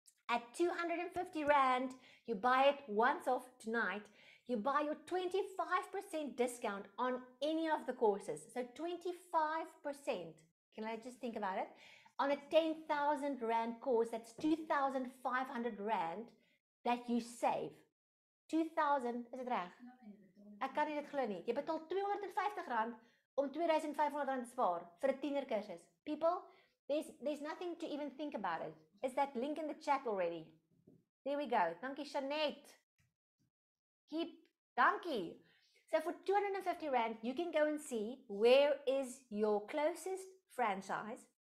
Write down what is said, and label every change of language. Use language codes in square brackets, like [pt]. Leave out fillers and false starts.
[en] At 250 Rand, you buy it once off tonight. You buy your 25% discount on any of the courses. So 25%. Can I just think about it? On a 10,000 Rand course, that's 2,500 Rand that you save. 2,000, is it reg? [af] Ek kan nie dit glo nie. Jy betaal 250 Rand om 2,500 Rand te spaar vir 'n tiener kursus. [en] People, there's nothing to even think about it. Is that link in the chat already? There we go. Dankie Shanette. Dankie. So for 250 Rand, you can go and see where is your closest franchise.